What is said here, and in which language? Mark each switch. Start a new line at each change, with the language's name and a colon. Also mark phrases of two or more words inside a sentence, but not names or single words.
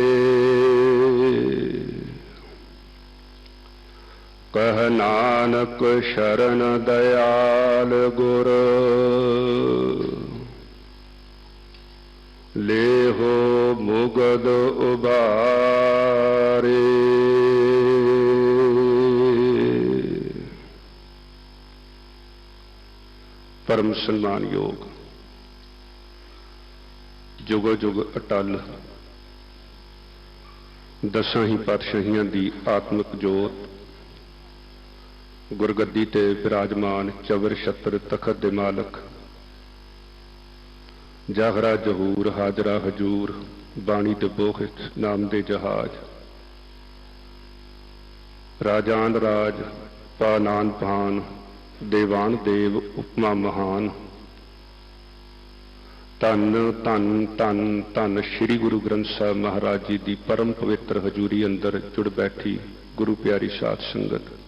Punjabi: ਕਹੁ ਨਾਨਕ ਸ਼ਰਣ ਦਇਆਲ ਗੁਰ ਲੇ ਹੋ ਮੁਗਧ ਉਬਾਰੇ। ਪਰਮ ਸਨਮਾਨ ਯੋਗ ਜੁਗੋ ਜੁਗ ਅਟੱਲ ਦਸਾਂ ਹੀ ਪਾਤਸ਼ਾਹੀਆਂ ਦੀ ਆਤਮਿਕ ਜੋਤ ਗੁਰਗੱਦੀ ਤੇ ਵਿਰਾਜਮਾਨ ਚਵਰ ਛਤਰ ਤਖ਼ਤ ਦੇ ਮਾਲਕ ਜ਼ਾਹਰਾ ਜ਼ਹੂਰ ਹਾਜ਼ਰਾ ਹਜ਼ੂਰ ਬਾਣੀ ਦੇ ਬੋਹਿਥ ਨਾਮ ਦੇ ਜਹਾਜ਼ ਰਾਜਾਨ ਰਾਜ ਪਾਨਾਨ ਪਾਨ ਦੇਵਾਨ ਦੇਵ ਉਪਮਾ ਮਹਾਨ। ਧੰਨ ਧੰਨ ਧੰਨ ਧੰਨ ਸ੍ਰੀ ਗੁਰੂ ਗ੍ਰੰਥ ਸਾਹਿਬ ਮਹਾਰਾਜ ਜੀ ਕੀ ਪਰਮ ਪਵਿੱਤਰ ਹਜ਼ੂਰੀ ਅੰਦਰ ਜੁੜ ਬੈਠੀ ਗੁਰੂ ਪਿਆਰੀ ਸਾਧ ਸੰਗਤ।